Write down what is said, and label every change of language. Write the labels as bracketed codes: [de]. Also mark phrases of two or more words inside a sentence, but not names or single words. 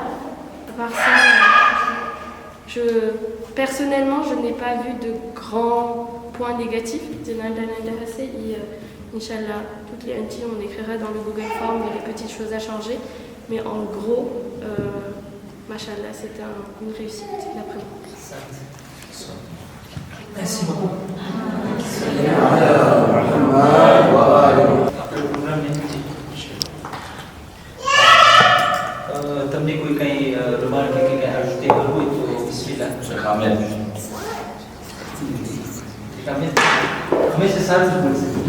[fr] À part ça, personnellement, je n'ai pas vu de grands points négatifs. Inch'Allah, toutes les aunties, on écrira dans le Google Form les petites choses à changer. Mais en gros, Machallah, c'était une réussite d'après moi. Merci beaucoup. [gu] તમને કોઈ કંઈ રિમાર્ક કે કંઈ ajouter કરવું હોય તો બિસ્મિલ્લાહ. Ahmed. હંમેશા સારું જ બોલશે.